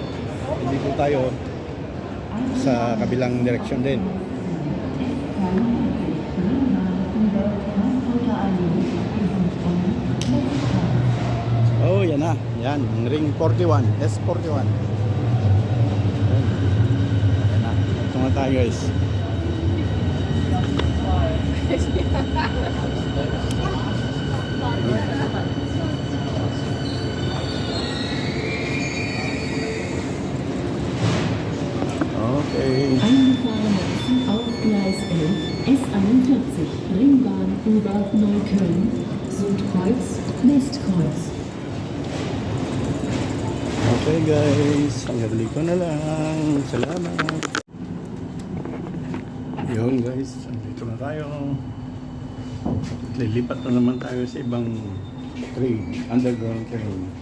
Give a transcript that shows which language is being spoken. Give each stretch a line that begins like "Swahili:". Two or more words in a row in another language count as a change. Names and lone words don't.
Filipino: Dito tayo sa kabilang direksyon din. Oh, yan na. Yan, ang ring 41, S41. Yan na. Ito nga tayo guys. Okay.
German: Eingefahren auf Gleis 11, S41, Ringbahn über Neukölln, Südkreuz, Westkreuz.
English: Okay guys,
Filipino: hanggang dito na lang. Salamat. Yun guys, dito na tayo. Lilipat na naman tayo sa ibang train,
English: underground train.